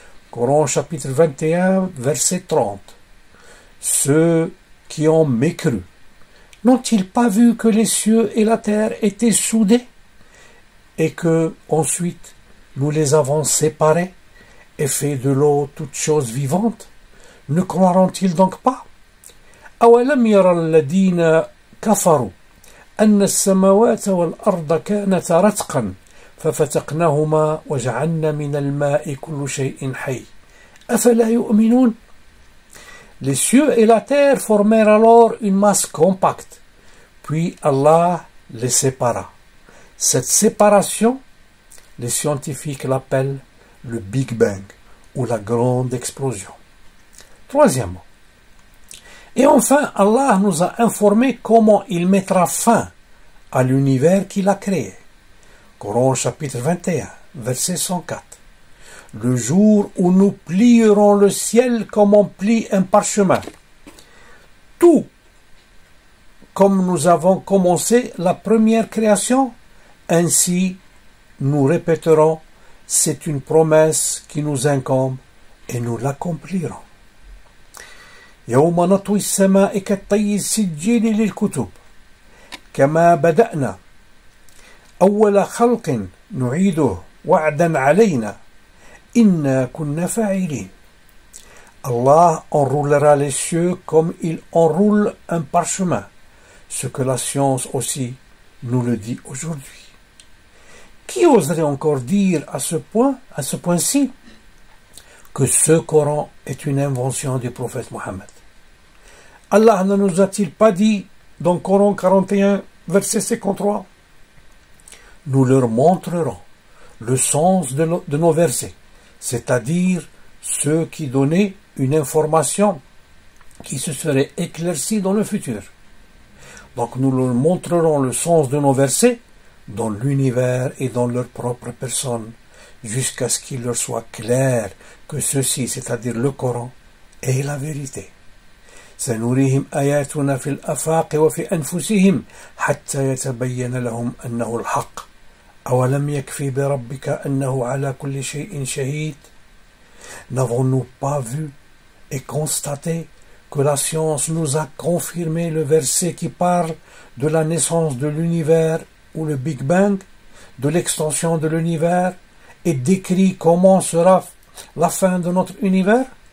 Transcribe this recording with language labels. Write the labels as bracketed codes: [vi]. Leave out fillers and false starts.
[fr] Coran chapitre 21, verset 30. Ceux qui ont mécru, n'ont-ils pas vu que les cieux et la terre étaient soudés et que, ensuite, nous les avons séparés et fait de l'eau toute chose vivante? Ne croiront-ils donc pas? [ar] أولم يرى الذين كفروا أن السماوات والأرض كانتا رتقا ففتقناهما وجعلنا من الماء كل شيء حي أفلا يؤمنون. [fr] Les cieux et la terre formèrent alors une masse compacte, puis Allah les sépara. Cette séparation, les scientifiques l'appellent le Big Bang ou la grande explosion. Troisièmement, et enfin, Allah nous a informé comment il mettra fin à l'univers qu'il a créé. Coran chapitre 21, verset 104. le jour où nous plierons le ciel comme on plie un parchemin. Tout comme nous avons commencé la première création, ainsi nous répéterons, c'est une promesse qui nous incombe et nous l'accomplirons. [ar] يوم نطوي السماء كالطي السجيل للكتب كما بدأنا أول خلق نعيده وعدا علينا إنا كنا فاعلين. [fr] Allah enroulera les cieux comme il enroule un parchemin, ce que la science aussi nous le dit aujourd'hui. Qui oserait encore dire à ce point-ci, que ce Coran est une invention du prophète Mohammed? Allah ne nous a-t-il pas dit dans Coran 41, verset 53, nous leur montrerons le sens de nos versets, c'est-à-dire ceux qui donnaient une information qui se serait éclaircie dans le futur. Donc nous leur montrerons le sens de nos versets dans l'univers et dans leur propre personne, jusqu'à ce qu'il leur soit clair que ceci, c'est-à-dire le Coran, est la vérité. [ar] سنريهم آياتنا في الآفاق وفي أنفسهم حتى يتبين لهم أنه الحق أولم يكفي بربك أنه على كل شيء شهيد. [fr] N'avons-nous pas vu et constaté que la science nous a confirmé le verset qui parle de la naissance de l'univers ou le Big Bang, de l'extension de l'univers, et décrit comment sera la fin de notre univers?